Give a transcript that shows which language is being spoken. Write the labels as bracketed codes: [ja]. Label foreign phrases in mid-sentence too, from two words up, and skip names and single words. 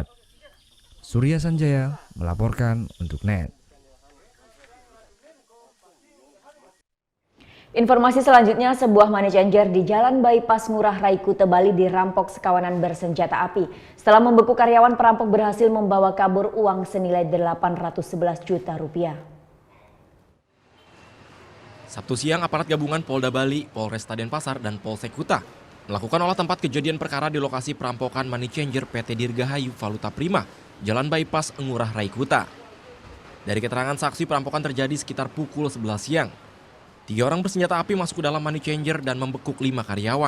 [id] Surya Sanjaya melaporkan untuk NET. Informasi selanjutnya, sebuah [en] money changer [id] di Jalan Bypass Ngurah Rai Kuta Bali dirampok sekawanan bersenjata api. Setelah membekuk karyawan, perampok berhasil membawa kabur uang senilai 811 juta rupiah. Sabtu siang, aparat gabungan Polda Bali, Polresta Denpasar, dan Polsek Kuta melakukan olah tempat kejadian perkara di lokasi perampokan [en] money changer [id] PT Dirgahayu Valuta Prima, Jalan Bypass Ngurah Rai Kuta. Dari keterangan saksi, perampokan terjadi sekitar pukul 11 siang. 3 orang bersenjata api masuk ke dalam [en] money changer [id] dan membekuk 5 karyawan.